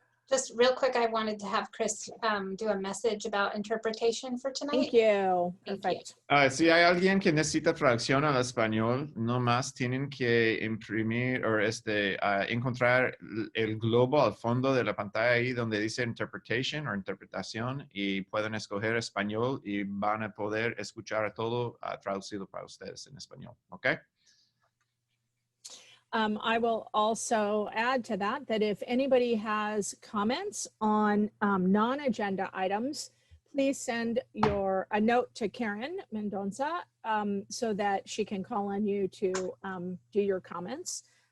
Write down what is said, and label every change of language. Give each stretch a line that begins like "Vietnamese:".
English: Just real quick, I wanted to have Chris do a message about interpretation for tonight. Thank you. Perfect.
Spanish: Si hay alguien que necesita traducción al español, no más tienen que imprimir o encontrar el globo al fondo de la pantalla ahí donde dice interpretation o interpretación y pueden escoger español y van a poder escuchar todo traducido para ustedes en español. ¿Ok?
English: I will also add to that if anybody has comments on non-agenda items, please send a note to Karen Mendonça so that she can call on you to do your comments.